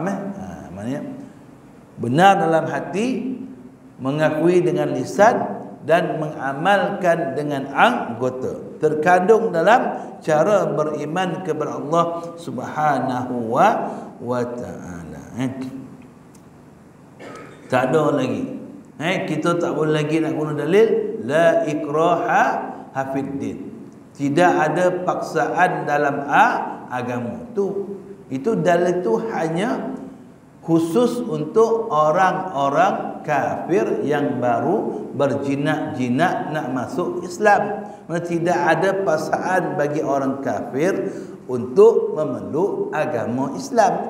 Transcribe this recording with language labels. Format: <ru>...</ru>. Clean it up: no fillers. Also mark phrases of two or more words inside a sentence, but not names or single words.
<ms>Maknanya benar dalam hati, mengakui dengan lisan dan mengamalkan dengan anggota. Terkandung dalam cara beriman kepada Allah</ms> <ar>سبحانه وتعالى.</ar> <ms>Tak ada lagi. Kita tak boleh lagi nak guna dalil</ms> <ar>لا إكراه في الدين.</ar> <ms>Tidak ada paksaan dalam agama. Itu dalil tu hanya khusus untuk orang-orang kafir yang baru berjinak-jinak nak masuk Islam. Tidak ada paksaan bagi orang kafir untuk memeluk agama Islam.</ms>